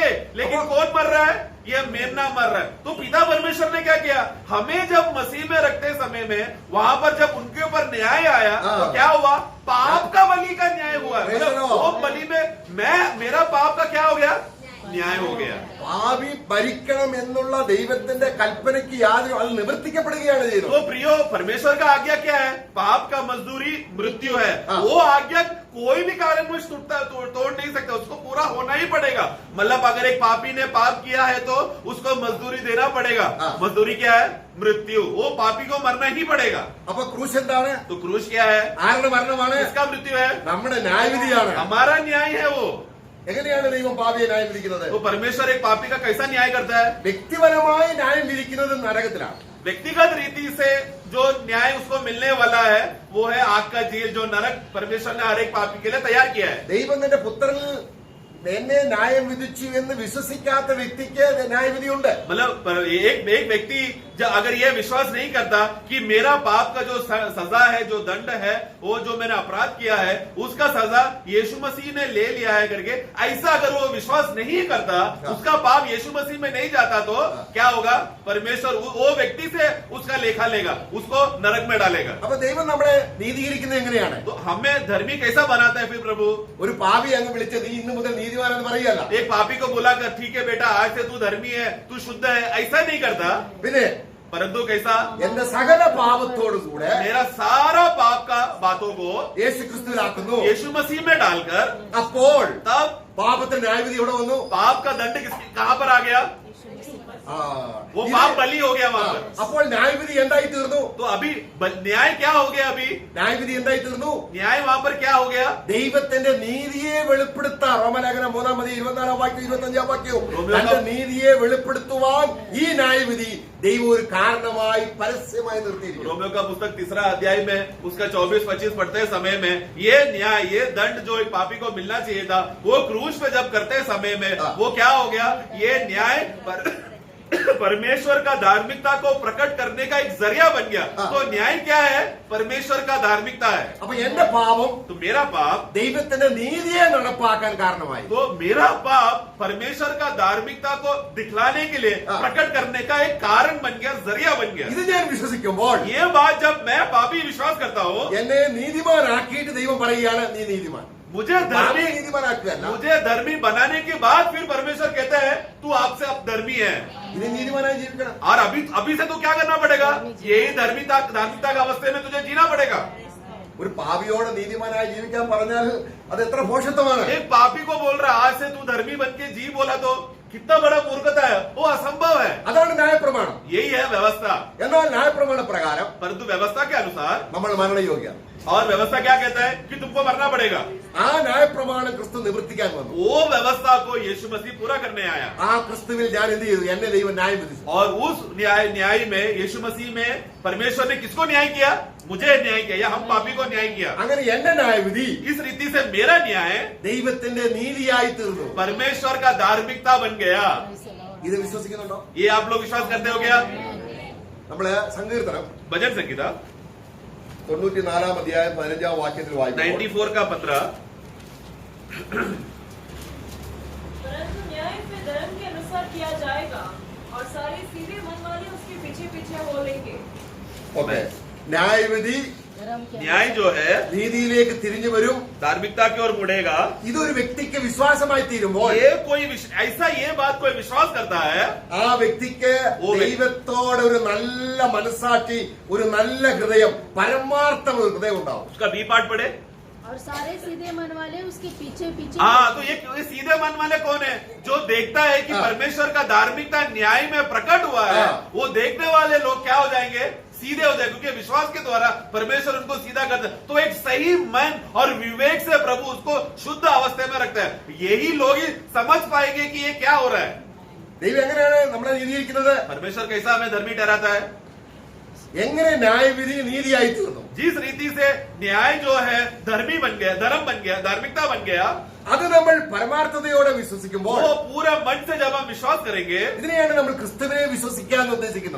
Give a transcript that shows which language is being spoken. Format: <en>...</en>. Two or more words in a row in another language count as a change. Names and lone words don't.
<hi>लेकिन कौन मर रहा है? ये मेमना मर रहा है. तो पिता परमेश्वर ने क्या किया? हमें जब मसीह में रखते समय में वहां पर जब उनके ऊपर न्याय आया तो क्या हुआ? पाप का बलि का न्याय हुआ. वो बलि में मेरा पाप का क्या हो गया? न्याय हो गया.</hi> <ml>പാപി ഭരിക്കണം എന്നുള്ള ദൈവത്തിന്റെ കൽപ്പനയ്ക്ക് യാതൊരു അത് നിവർത്തിക്കപ്പെടുകയാണ് ചെയ്തത്.</ml> <hi>तो प्रियो परमेश्वर का आज्ञा क्या है? पाप का मजदूरी मृत्यु है. वो आज्ञा कोई भी कारणवश तोड़ नहीं सकता. उसको पूरा होना ही पड़ेगा. मतलब अगर एक पापी ने पाप किया है तो उसको मजदूरी देना पड़ेगा. मजदूरी क्या है? मृत्यु. वो पापी को मरना ही पड़ेगा.</hi> <ml>അപ്പൊ ക്രൂശ് എന്താണ്?</ml> <hi>तो क्रूस क्या है?</hi> <ml>ആരുടെ മരണമാണ്?</ml> <hi>इसका मृत्यु है.</hi> <ml>നമ്മുടെ ന്യായവിധിയാണ്.</ml> <hi>हमारा न्याय है वो.</hi> <ml>എങ്ങനെയാണ് ദൈവം പാപിയെ ന്യായം വിധിക്കുന്നത്?</ml> <hi>तो परमेश्वर एक पापी का कैसा न्याय करता है?</hi> <ml>വ്യക്തിപരമായി ന്യായം വിധിക്കുന്നത് നരകത്തിലാണ്.</ml> <hi>व्यक्तिगत रीति से जो न्याय उसको मिलने वाला है वो है आग का झील, जो नरक परमेश्वर ने हर एक पापी के लिए तैयार किया है।</hi> <ml>ദൈവം തന്റെ പുത്രനിൽ എന്നെ ന്യായം വിധിച്ചു എന്ന് വിശ്വസിക്കാത്ത വ്യക്തിക്ക് ന്യായവിധിയുണ്ട്.</ml> <hi>मतलब एक व्यक्ति अगर ये विश्वास नहीं करता कि मेरा पाप का जो सजा है, जो दंड है, वो जो मैंने अपराध किया है उसका सजा यीशु मसीह ने ले लिया है करके, ऐसा अगर वो विश्वास नहीं करता, उसका पाप यीशु मसीह में नहीं जाता, तो क्या होगा? परमेश्वर वो व्यक्ति से उसका लेखा लेगा, उसको नरक में डालेगा।</hi> <ml>അപ്പൊ ദൈവം നമ്മളെ നീതീകരിക്കുന്നത് എങ്ങനെയാണ്?</ml> <hi>तो हमें धर्मी कैसा बनाता है फिर प्रभु?</hi> <ml>ഒരു പാപി അങ്ങ് വിളിച്ച് നീ ഇന്നു മുതൽ നീതിമാനെന്ന് പറയല്ല.</ml> <hi>एक पापी को बुलाकर ठीक है बेटा आज से तू धर्मी है, तू शुद्ध है, ऐसा नहीं करता।</hi> <ml>പിന്നെ</ml> <hi>परंतु कैसा?</hi> <ml>എന്റെ സകല പാപത്തോടും കൂടെ</ml> <hi>मेरा सारा पाप का बातों को</hi> <ml>യേശു ക്രിസ്തുവിലാക്കുന്നു.</ml> <hi>यीशु मसीह में डालकर,</hi> <ml>അപ്പോൾ</ml> <hi>तब</hi> <ml>പാപത്തിന്റെ ന്യായവിധി എവിടെ വന്നു?</ml> <hi>पाप का दंड कहां पर आ गया? वो पाप बलि हो गया वहां पर।</hi> <ml>അപ്പോൾ ന്യായവിധി എന്തായി തീർന്നു?</ml> <hi>तो अभी न्याय क्या हो गया? अभी</hi> <ml>ന്യായവിധി എന്തായി തീർന്നു?</ml> <hi>न्याय वहां पर क्या हो गया?</hi> <ml>ദൈവത്തിന്റെ നീതിയെ വെളിപ്പെടുത്താൻ റോമലേഖനം 3:24 25 റോമയോ തന്റെ നീതിയെ വെളിപ്പെടുത്തുവാൻ ഈ ന്യായവിധി ദൈവം ഒരു കാരണമായി പരസ്യമായി നിർത്തിയിരിക്കുന്നു.</ml> <hi>रोमियो का पुस्तक 3 अध्याय में उसका 24-25 पढ़ते समय में ये न्याय, ये दंड जो एक पापी को मिलना चाहिए था, वो क्रूस पे जब करते समय में वो क्या हो गया? ये न्याय परमेश्वर का धार्मिकता को प्रकट करने का एक जरिया बन गया। तो न्याय क्या है? परमेश्वर का धार्मिकता है।</hi> <ml>അപ്പൊ എന്റെ പാപം</ml> <hi>तो मेरा पाप,</hi> <ml>ദൈവത്തിന്റെ നീതിയെ നടപ്പാക്കാൻ കാരണമായി.</ml> <hi>तो मेरा पाप परमेश्वर का धार्मिकता को दिखलाने के लिए, प्रकट करने का एक कारण बन गया, जरिया बन गया।</hi> <ml>ഇത് ഞാൻ വിശ്വസിക്കുമ്പോൾ</ml> <hi>ये बात जब मैं पापी विश्वास करता हूँ,</hi> <ml>എന്നെ നീതിമാനാക്കിയിട്ട് ദൈവം പറയുകയാണ് നീ നീതിമാൻ.</ml> <hi>मुझे धर्मी</hi> <ml>നീതിമാനാക്കുകയല്ല,</ml> <hi>मुझे धर्मी बनाने के बाद फिर परमेश्वर कहता है तू आपसे अब धर्मी है,</hi> <ml>ഇനി നീതിമാനായി ജീവിക്കണം.</ml> <hi>और अभी से तो क्या करना पड़ेगा? यही धार्मिकता का अवस्था में तुझे जीना पड़ेगा।</hi> <ml>ഒരു പാപിയോട് നീതിമാനായി ജീവിക്കാൻ പറഞ്ഞാൽ അത് എത്ര ഭോഷത്വമാണ്.</ml> <hi>एक पापी को बोल रहा आज से तू धर्मी बन के जी बोला तो कितना बड़ा मूर्खता है, वो असंभव है।</hi> <ml>അതാണ് ന്യായപ്രമാണം.</ml> <hi>यही है व्यवस्था।</hi> <ml>എന്നാൽ ന്യായപ്രമാണ പ്രകാരം</ml> <hi>परंतु व्यवस्था के अनुसार,</hi> <ml>നമ്മൾ മരണയോഗ്യാണ്.</ml> <hi>और व्यवस्था क्या कहता है कि तुमको मरना पड़ेगा।</hi> <ml>ആ ന്യായപ്രമാണം ക്രിസ്തു നിവർത്തിക്കാൻ വന്നു.</ml> <hi>वो व्यवस्था को यीशु मसीह पूरा करने आया,</hi> <ml>ആ ക്രിസ്തുവിൽ ഞാൻ എന്ത് ചെയ്തു? എന്നെ ദൈവം ന്യായം വിധിച്ചു.</ml> <hi>और उस न्याय में यीशु मसीह में परमेश्वर ने किसको न्याय किया? मुझे न्याय किया, या हम पापी को न्याय किया।</hi> <ml>അങ്ങനെ എന്റെ ന്യായവിധി</ml> <hi>इस रीति से मेरा न्याय</hi> <ml>ദൈവത്തിന്റെ നീതിയായി തീർന്നു.</ml> <hi>परमेश्वर का धार्मिकता बन गया।</hi> <ml>ഇത് വിശ്വസിക്കുന്നുണ്ടോ?</ml> <hi>ये आप लोग विश्वास करते हो क्या?</hi> <ml>നമ്മള് സങ്കീർത്തനം</ml> <hi>भजन संगीता</hi> <ml>94 അധ്യായം 15 വാക്യത്തിൽ വായിക്കുന്നു.</ml> <hi>94 का 15। परंतु न्याय में धर्म के अनुसार किया जाएगा और सारे सीधे मन वाले उसके पीछे पीछे हो लेंगे।</hi> <ml>ഓക്കെ, ന്യായവിധി</ml> <hi>धर्म के न्याय जो है</hi> <ml>നീതിയിലേക്ക് തിരിഞ്ഞു വരും.</ml> <hi>धार्मिकता की ओर मुड़ेगा।</hi> <ml>ഇതൊരു വ്യക്തിക്ക് വിശ്വാസമായി തീരുമ്പോൾ</ml> <hi>ये कोई ऐसा ये बात कोई विश्वास करता है,</hi> <ml>ആ വ്യക്തിക്ക് ദൈവത്തോട് ഒരു നല്ല മനസ്സാക്ഷി, ഒരു നല്ല ഹൃദയം, പരമാർത്ഥം ഒരു ഹൃദയം ഉണ്ടാവും.</ml> <hi>उसका</hi> <en>B part</en> <hi>पढ़े। और सारे सीधे मन वाले उसके पीछे पीछे हाँ, तो ये सीधे मन वाले कौन है? जो देखता है कि परमेश्वर का धार्मिकता न्याय में प्रकट हुआ है, वो देखने वाले लोग क्या हो जाएंगे? सीधे हो जाए, क्योंकि विश्वास के द्वारा परमेश्वर उनको सीधा करता है। तो एक सही मन और विवेक से प्रभु उसको शुद्ध अवस्था में रखता है। यही लोग ही समझ पाएंगे कि ये क्या हो रहा है।</hi> <ml>ദൈവം എങ്ങനെയാണ് നമ്മളെ നീതിയിരിക്കുന്നത്?</ml> <hi>परमेश्वर कैसा हमें धर्मी ठहराता है?</hi> <ml>എങ്ങനെ ന്യായവിധി നീതിയായി തീർന്നു?</ml> <hi>जिस रीति से न्याय जो है धर्मी बन गया, धर्म बन गया, धार्मिकता बन गया,</hi> <ml>അത് നമ്മൾ പരമാർത്ഥതയോടെ വിശ്വസിക്കുമ്പോൾ</ml> <hi>वो पूरा मन से जब हम विश्वास करेंगे,</hi> <ml>ഇതിനെയാണ് നമ്മൾ ക്രിസ്തുവിനെ വിശ്വസിക്കാൻ ഉദ്ദേശിക്കുന്നത്.</ml>